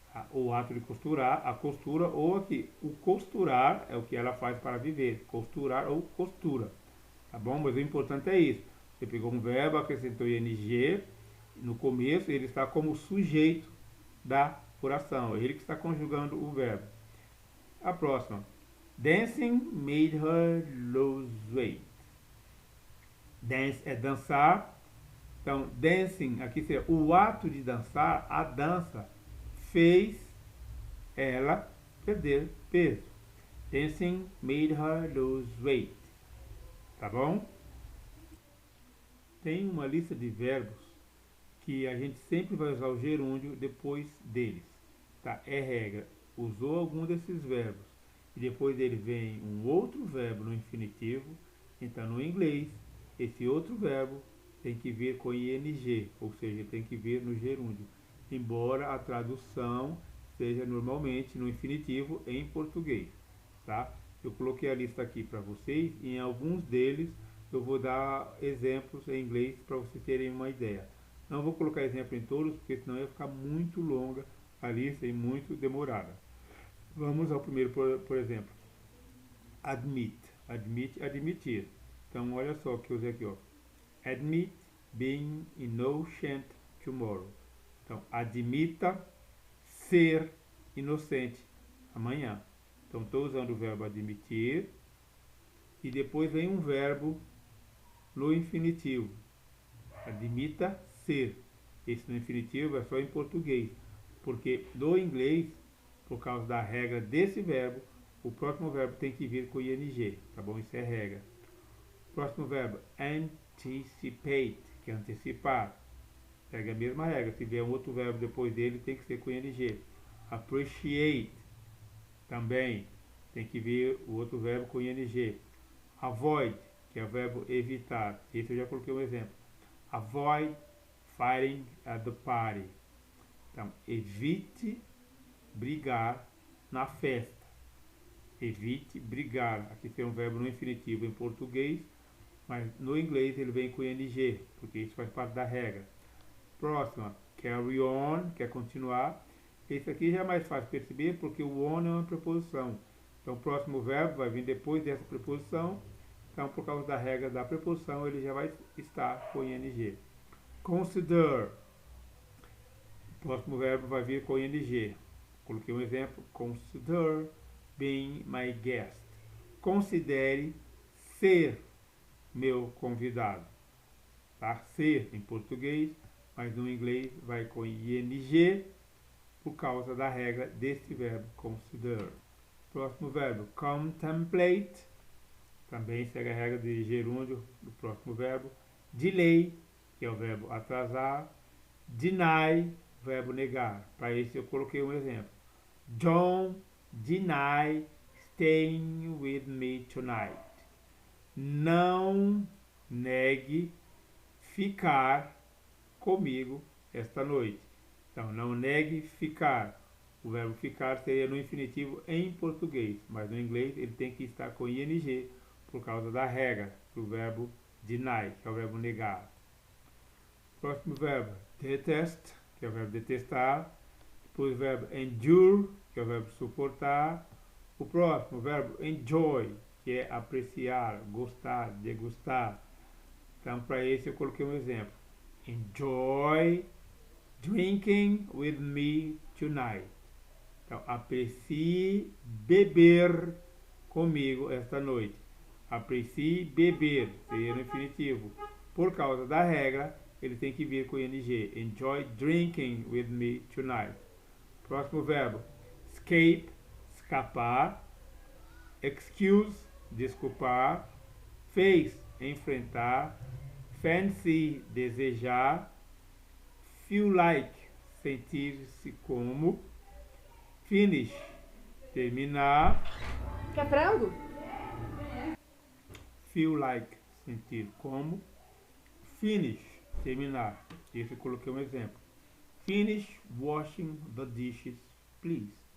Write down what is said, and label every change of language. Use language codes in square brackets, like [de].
[pt] O ato de costurar, a costura, ou aqui, o costurar é o que ela faz para viver. Costurar ou costura. Tá bom? Mas o importante é isso. Você pegou um verbo, acrescentou ing no começo, ele está como sujeito da oração. Ele que está conjugando o verbo. A próxima. [en] Dancing made her lose weight. [pt] Dance é dançar. Então, dancing, aqui seria o ato de dançar, a dança, fez ela perder peso. [en] Dancing made her lose weight. [pt] Tá bom? Tem uma lista de verbos que a gente sempre vai usar o gerúndio depois deles. Tá? É regra. Usou algum desses verbos e depois dele vem um outro verbo no infinitivo, então no inglês esse outro verbo tem que vir com ing, ou seja, tem que vir no gerúndio, embora a tradução seja normalmente no infinitivo em português, tá? Eu coloquei a lista aqui para vocês e em alguns deles eu vou dar exemplos em inglês para vocês terem uma ideia. Não vou colocar exemplo em todos, porque senão ia ficar muito longa a lista e muito demorada. Vamos ao primeiro, por exemplo. Admit. Admit, admitir. Então, olha só o que eu usei aqui, ó. [en] Admit being innocent tomorrow. [pt] Então, admita ser inocente amanhã. Então, estou usando o verbo admitir e depois vem um verbo no infinitivo. Admita ser. Esse no infinitivo é só em português, porque no inglês, por causa da regra desse verbo, o próximo verbo tem que vir com ing, tá bom? Isso é regra. Próximo verbo, anticipate, que é antecipar. Pega a mesma regra, se vier um outro verbo depois dele, tem que ser com ing. Appreciate, também tem que vir o outro verbo com ing. Avoid, que é o verbo evitar. Esse eu já coloquei um exemplo. [en] Avoid fighting at the party. [pt] Então, evite brigar na festa. Evite brigar. Aqui tem um verbo no infinitivo em português, mas no inglês ele vem com ing, porque isso faz parte da regra. Próxima, carry on, que é continuar. Esse aqui já é mais fácil perceber, porque o on é uma preposição. Então, o próximo verbo vai vir depois dessa preposição. Então, por causa da regra da preposição, ele já vai estar com ing. Consider. O próximo verbo vai vir com ing. Coloquei um exemplo. [en] Consider being my guest. [pt] Considere ser meu convidado. Tá? Ser em português, mas no inglês vai com ing por causa da regra deste verbo consider. Próximo verbo, contemplate. Também segue a regra de gerúndio do próximo verbo. Delay, que é o verbo atrasar. Deny, verbo negar. Para esse eu coloquei um exemplo. [en] Don't deny staying with me tonight. [pt] Não negue ficar comigo esta noite. Então, não negue ficar. O verbo ficar seria no infinitivo em português, mas no inglês ele tem que estar com ing por causa da regra do verbo deny, que é o verbo negar. Próximo verbo, detest, que é o verbo detestar. Depois o verbo endure, que é o verbo suportar. O próximo, o verbo enjoy, que é apreciar, gostar, degustar. Então, para esse eu coloquei um exemplo. [en] Enjoy drinking with me tonight. [pt] Então, aprecie beber comigo esta noite. Aprecie beber, seria no infinitivo. Por causa da regra, ele tem que vir com ing. [en] Enjoy drinking with me tonight. [pt] Próximo verbo, escape, escapar. Excuse, desculpar. Face, enfrentar. Fancy, desejar. Feel like, sentir-se como. Finish, terminar. Quer frango? Feel like, sentir como. Finish, terminar. Esse eu coloquei um exemplo. [en] Finish washing the dishes, please.